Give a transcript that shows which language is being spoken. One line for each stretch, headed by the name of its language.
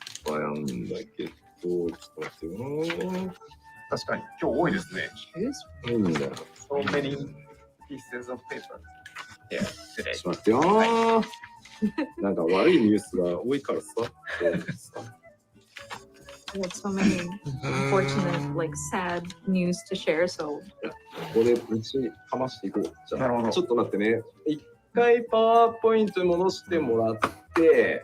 Japanese: なんだけど、ちょっと待ってよ確かに今日多いですね。な。いいんだよ。
English: So many pieces of paper. Yeah, today.
Japanese: ちょっと待ってよ。なんか悪いニュースが多いからさ。
English: We have so many unfortunate, like sad news to share. So
Japanese: ここで一緒にかましていこう。じゃあ、なるほどちょっと待ってね。一回パワーポイントに戻してもらって、